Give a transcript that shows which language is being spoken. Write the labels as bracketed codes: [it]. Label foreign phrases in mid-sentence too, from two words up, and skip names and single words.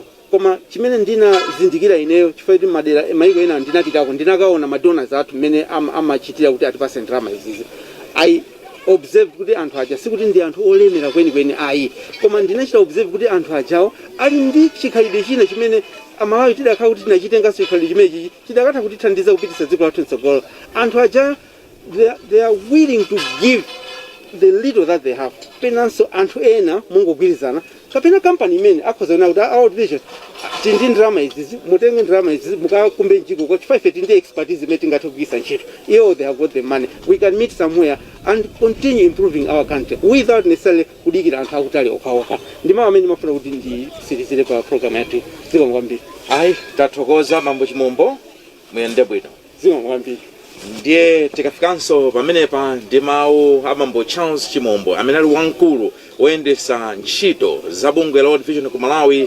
[ny] Koma chimene ndinazindikira ineyo chifukwa kuti madera maiko ena ndinapitako ndinakaona madonors athu mmene amachitira kuti atipase ndalama izizi. [en] I observe [ny] kuti anthu aja sikuti ndi anthu olemera kwenikweni ayi, koma ndinachita observe kuti anthu ajawo ali ndi chikhalidwe china chimene amalawi tidakhala kuti tinachitenganso chikhalidwe chimenechi chidakatha kutithandiza kupititsa dziko lathu mtsogolo. Anthu aja [en] they are willing to give the little that they have. [ny] Penanso anthu ena mungogwirizana kapena company imene akhoza kuti [en] our vision [ny] tindi ndalama izizi mutenge ndalama izizi mukakumbe njiko kwa chifukwa ife tindi expertise imene tingathe kugwiritsa ntchito. [en] They have got the money, we can meet somewhere and continue improving our country without necessarily [ny] kudikira anthu akutali okhaokha. Ndima amene mafuna kuti ndisirizire pa program yathu. Zikomo kwambiri. Ayi tathokoza mambo chimombo muyende bwino. Zikomo kwambiri. Ndiye tikafikanso pamenepa ndi mawu a mambo Charles Chimombo amene ali wamkulu woyendesa ntchito za bungwe la World Vision ku Malawi.